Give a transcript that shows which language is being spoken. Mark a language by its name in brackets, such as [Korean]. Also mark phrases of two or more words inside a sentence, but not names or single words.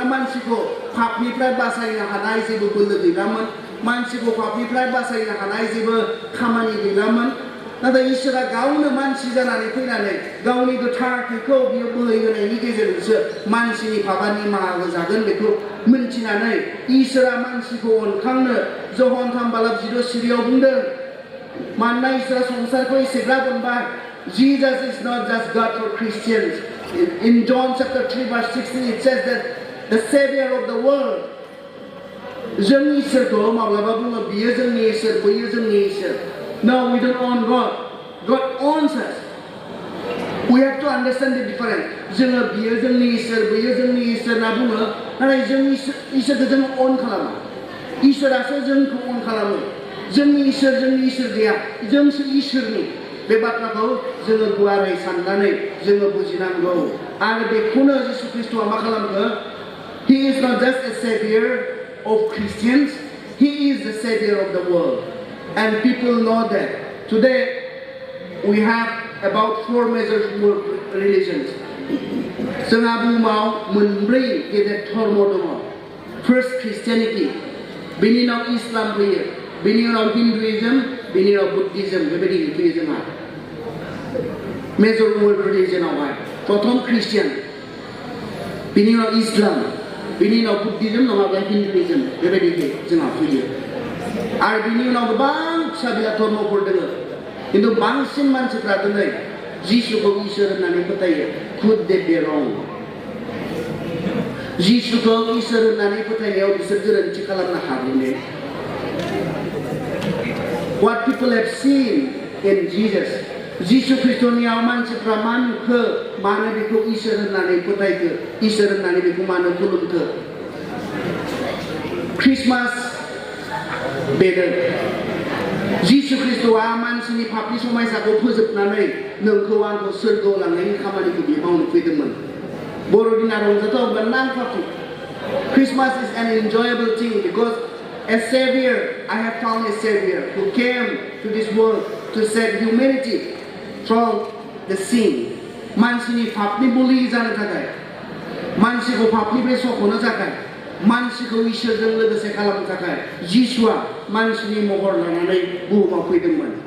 [Bodo] मानसिखौ पापनिफ्राय बासायनो हानाय जेबो बोलो गैलामोन मानसिखौ पापनिफ्राय बासायनो हानाय जेबो खामानि गैलामोन नाथाय इसोरा गावनो मानसि जानानै फैनानै गावनि गोथार थैखौ बियो बोहैहोनायनि गेजेरजोंसो मानसिनि पापआ निमाहा होजागोन बेखौ मिन्थिनानै इसोरा मानसिखौ अनखांनो जहन 3:16 बुंदों मानोना इसोरा संसारखौ एसेग्राब अनबाय [English] Jesus is not just God for Christians. In John chapter 3:16 it says that the Savior of the world [Bodo] जों इसोरखौ माब्लाबा बुङो बियो जोंनि इसोर [English] बैयो जोंनि इसोर No, we don't own God. God owns us. We have to understand the difference. [Bodo] जोङो बियो जोंनि इसोर बैयो जोंनि इसोर होनना बुङो नाथाय जों इसोरखौ जों अन खालामा इसोरासो जोंखौ अन खालामो जोंनि इसोर गैया जोंसो इसोरनि बे बाथ्राखौ जोङो गुवारै साननानै जोङो बुजिनांगौ आरो बेखौनो जिसु ख्रीष्टआ मा खालामखो [English] He is not just a savior of Christians, He is the savior of the world. And people know that. Today, we have about 4 major religions. [Bodo] जोंहा बुहुमाव मोनब्रै गेदेर धर्म दङ [English] First Christianity, [Bodo] बेनि उनाव इस्लाम फैयो बेनि उनाव हिन्दुइज्म बेनि उनाव बुद्धिज्म बेबायदि फैयो जोंहा [English] major world [Bodo] रिलिजनावहाय प्रथम ख्रिस्टियान बेनि उनाव इस्लाम बेनि उनाव बुद्धिज्म नङाब्ला हिन्दुइज्म बेबायदि जोंहा फैयो आरो बिनि उनाव गोबां फिसा फिसा धर्मफोर दङ खिन्थु बांसिन मानसिफ्रा दिनै जिसुखौ इसोर होननानै फोथायो [English] Could they be wrong? [Bodo] जिसुखौ इसोर होननानै फोथायनायाव बिसोर गोरोन्थि खालामनो हागौ ने [English] What people have seen in Jesus [Bodo] जिसु ख्रीष्टनियाव मानसिफ्रा मा नुखो मानो बेखौ इसोर होननानै फोथायखो इसोर होननानै बेखौ मानो खुलुमखो क्रिसमास बेनो जिसु ख्रीष्टआ मानसिनि पापनि समायसाखौ फोजोबनानै नोंखौ आंखौ सोरगोआव लांनायनि खामानिखौ बियो मावनो फैदोंमोन बर'दिना रंजाथाव नांफाखौ [English] Christmas is an enjoyable thing because a savior I have found a savior who came to this world to save humanity from the sin [Bodo] मानसिनि पापनि बलि जानो थाखाय मानसिखौ पापनिफ्राय सख'नो थाखाय मानसिखौ इसोरजों लोगोसे खालामनो थाखाय जिसुआ मानसिनि महर लानानै बुहुमाव फैदोंमोन